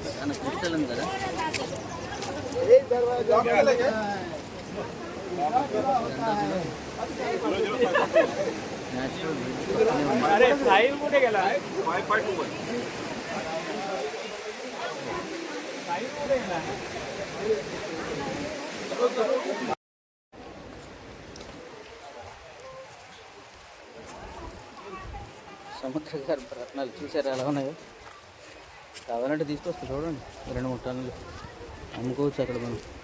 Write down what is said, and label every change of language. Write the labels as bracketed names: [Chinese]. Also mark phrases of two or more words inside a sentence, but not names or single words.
[Telugu] క్రిస్టల్ ఉంది కదా. [Marathi] एक दरवाजा अरे साहिल कुठे गेला? 5.1 साहिल कुठे गेला? [Telugu] సముద్ర గారి రత్నాలు చూసారా ఎలా ఉన్నాయో? కావాలంటే తీసుకొస్తా, చూడండి. 2-3 టన్నులు అమ్ముకోవచ్చు అక్కడ మనం.